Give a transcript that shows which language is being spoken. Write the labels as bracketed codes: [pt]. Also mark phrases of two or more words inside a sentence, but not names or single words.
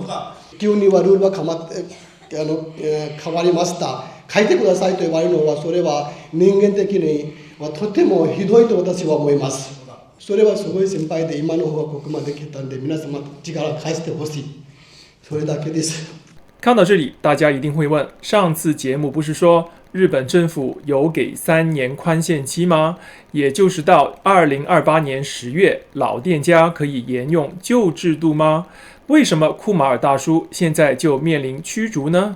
[ja] 急にはルールは変わりました。書いてくださいと言われるのは、それは人間的にはとてもひどいと私は思います。それはすごい心配で、今の方はここまで来たんで、皆様力返してほしい。それだけです。 [zh] 看到这里，大家一定会问，上次节目不是说日本政府有给3年宽限期吗？也就是到2028年10月，老店家可以沿用旧制度吗？为什么库马尔大叔现在就面临驱逐呢？